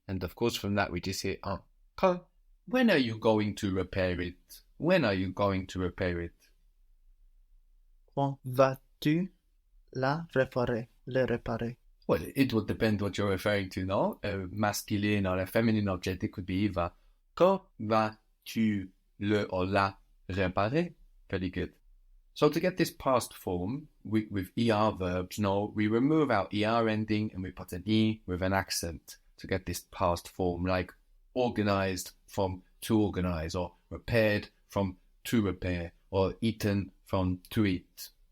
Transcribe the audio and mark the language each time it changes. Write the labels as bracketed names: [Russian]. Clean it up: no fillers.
[English] And of course, from that, we just hear quand. When are you going to repair it? When are you going to repair it? [French] Quand vas-tu la réparer? Le réparer. [English] Well, it would depend what you're referring to, no? A masculine or a feminine object, it could be either. [French] Quand vas-tu le or la réparer? [English] Very good. So to get this past form with ER verbs, no, we remove our ER ending and we put an E with an accent to get this past form, like organized from to organize, or repaired from to repair, or eaten from to eat.